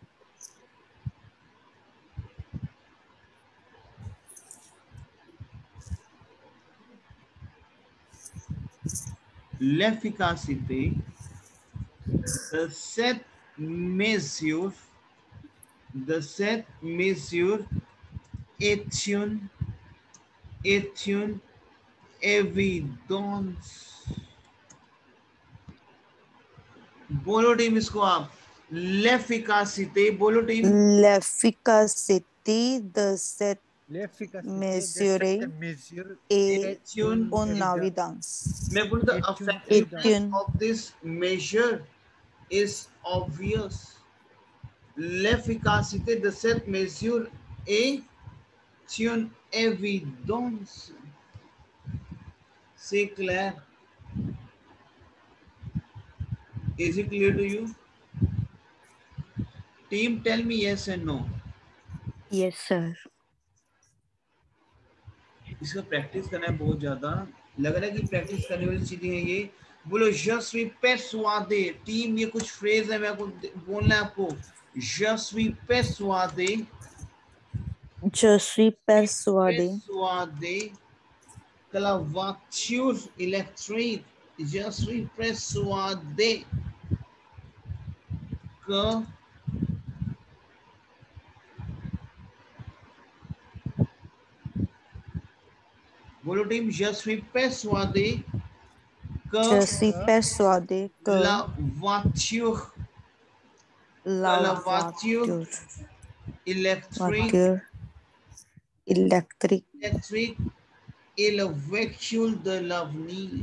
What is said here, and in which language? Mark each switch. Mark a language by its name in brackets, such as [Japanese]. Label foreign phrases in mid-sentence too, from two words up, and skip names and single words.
[French] l'efficacité de cette mesure est une évidence. [Hindi] बोलो टीम इसको आप. l'efficacité, बोलो टीम. [French] l'efficacité de cette mesure est une évidence. [Hindi] मैं बोलूँ [English] the effectiveness of this measure is obvious. [French] L'efficacité de cette mesure est une évidence. C'est clair? [English] Is it clear to you? Team, tell me yes and no. Yes, sir. [Hindi] इसका प्रैक्टिस करना है बहुत ज्यादा. लग रहा है कि प्रैक्टिस करने वाली चीजें हैं ये. [French] बोलो je suis persuadé. [Hindi] टीम, ये कुछ फ्रेज है, मैं आपको बोलना है आपको. [French] Je suis persuadé. Je suis persuadé que la voiture électrique. Je suis persuadé que [Hindi] बोलो टीम. [French] je suis persuadé que la voiture électrique est le véhicule de l'avenir.